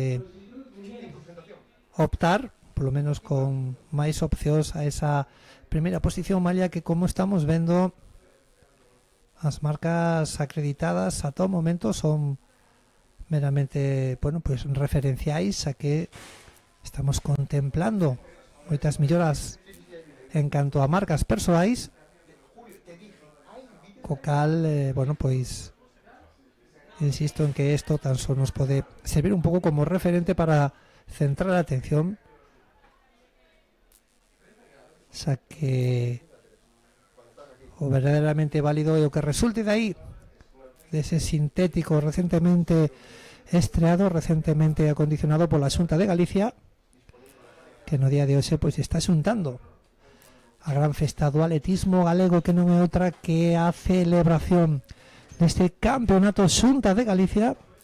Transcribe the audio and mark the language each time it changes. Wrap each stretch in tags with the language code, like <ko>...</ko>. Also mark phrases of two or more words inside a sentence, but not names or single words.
<gl>optar polo menos con máis opcións a esa primeira posición, malla que, como estamos vendo, as marcas acreditadas a todo momento son meramente, pues referenciais a que estamos contemplando moitas melloras en canto a marcas persoais, co cal,</gl> <es>Insisto en que esto tan solo nos puede servir un poco como referente para centrar la atención.</es> <gl>O sea que o verdaderamente válido e o que resulte de aí, dese sintético recientemente estreado, recientemente acondicionado pola Xunta de Galicia, que no día de hoxe pois está xuntando a gran festa do atletismo galego, que non é outra que a celebración deste campeonato Xunta de Galicia,</gl>